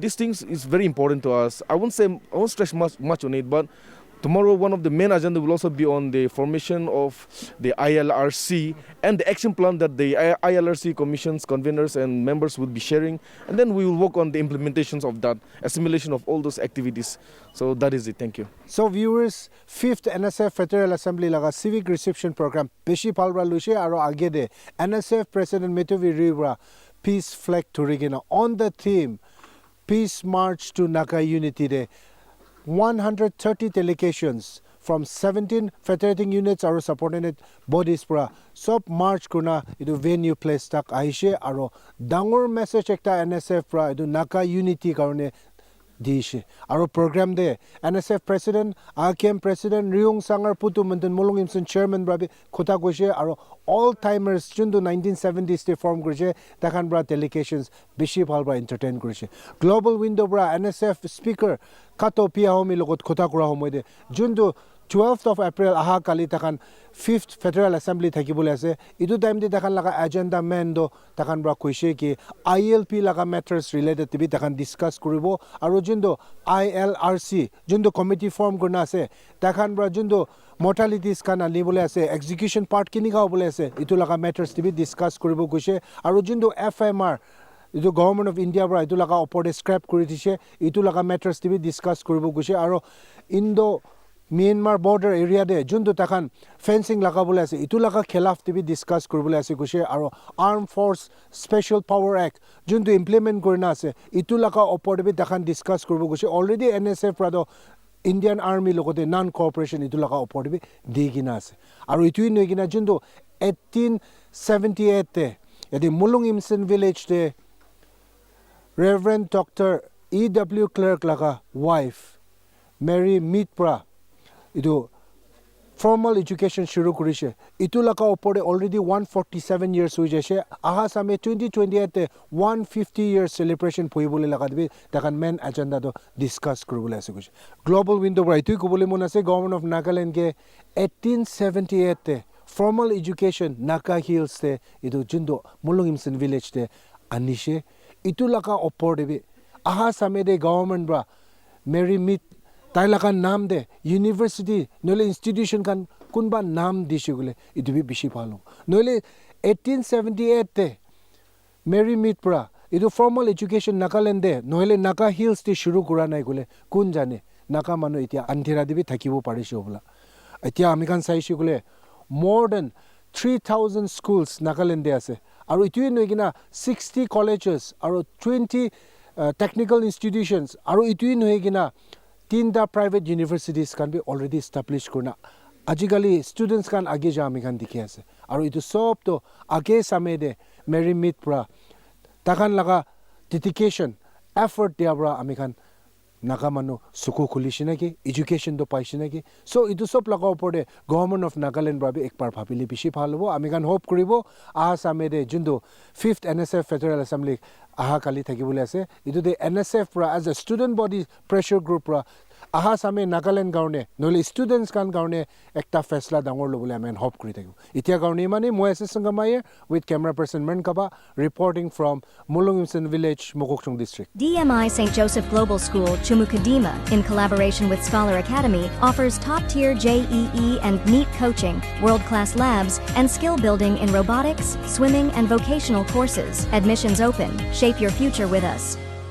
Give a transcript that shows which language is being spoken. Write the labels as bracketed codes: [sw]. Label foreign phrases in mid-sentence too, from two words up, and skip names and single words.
[en] These things is very important to us. I won't stress much on it, but tomorrow one of the main agenda will also be on the formation of the ILRC and the action plan that the ILRC commissions, conveners and members will be sharing, and then we will work on the implementations of that, assimilation of all those activities. So that is it. Thank you. [nag] So viewers, 5th NSF Federal Assembly laga [en] civic reception program [nag] beshi palbra luise aro age de NSF President Metovi Ribra [en] peace flag [nag] turigina on the theme Peace March to Naga Unity de [en] 130 delegations from 17 federating units [nag] aro subordinate bodies pra sob march kuna idu venue place tak aishe aro dangor message ekta NSF pra idu Naga unity karone dishe aro program de NSF president AKM president Riung Sangar Putu Mantan Molungyimsen chairman brabi khota goshe aro [en] all timers [nag] jundu 1970s te form grishe takan bra delegations bishi bhalbra entertain grishe global window bra NSF speaker kato pia homi logot khota kura homoide jundu 12th of April aha kali takan 5th Federal Assembly thakibole ase idu time de takan laga agenda mendo takan bra koise ki ILP laga [en] matters related to be [nag] takan discuss kuribo aro jundo ILRC jundo committee form guna ase takan bra jundo mortalities kana libole ase [en] execution part [nag] kini ga bole ase itu laga [en] matters to be discuss [nag] kuribo koise aro jundo FMR idu government of India bra itu laga opode scrap kuri dise itu laga [en] matters to be discuss [nag] kuribo koise aro Indo Myanmar border area de jundu takan fencing lagabole ase itu laga khilaf tibi discuss kuribole ase gushe aro Armed Force Special Power Act jundu implement korina ase itu laga opor be takan discuss kuribo gushe already NSF prado Indian Army logote [en] non cooperation [nag] itu laga opor be digina ase aro itu noigina jundu 1878 te yadi Molungyimsen village de Reverend Dr. E.W. Clerk laga wife Mary Meetpra idu formal education shuru kurise itu laka opore already 147 years hoy jase aha same 2028 te 150 [en] years celebration [nag] poibole laga dibe takan [en] main agenda [nag] do discuss kuribole ase guse global window right tu kobole mon ase government of Nagaland ke 1878 te [en] formal education [nag] Naga Hills te idu jindo Molungyimsen village te anishe itu laka opor dibe aha same de government bra Mary Meet Tailakan naam de university nole institution kan kunba naam dishigule itu bi bishi palo nole 1878 te Mary Meet pra itu [en] formal education [nag] Nagaland de nole Naga Hills te shuru kura nai gule kun jane Naga manu itia andhira dibi thakibo parise obla itia amikan saishi gule [en] more than 3000 schools [nag] Nagaland de ase aru itu noigina 60 colleges aru [en] 20 technical institutions [nag] aru itu noigina tinta [en] private universities can be already established [nag] kurna ajigali students kan age ja ami kan dikhi ase aru itu sob to age same de meri meet pra takan laga dedication effort dia bra ami kan Naga manu suku khulishina ki education do paishina ki so itu sob laga upor de government of Nagaland bra bi ekbar bhabili bishi bhal hobo ami kan hope koribo aha same de jundu 5th NSF Federal Assembly aha kali thakibole ase itu de NSF pra [en] as a student body pressure group [nag] pra aha same Nagaland gaune nole students kan gaune ekta faisla dangor lobole ami hope kori thakibo itia gaune mane moi ase sangamayer [en] with camera person [nag] Menkaba [en] reporting from [nag] Molungyimsen village Mokokchung district. [en] DMI St. Joseph Global School Chumukadima, in collaboration with Scholar Academy, offers top-tier JEE and NEET coaching, world-class labs, and skill building in robotics, swimming, and vocational courses. Admissions open. Shape your future with us.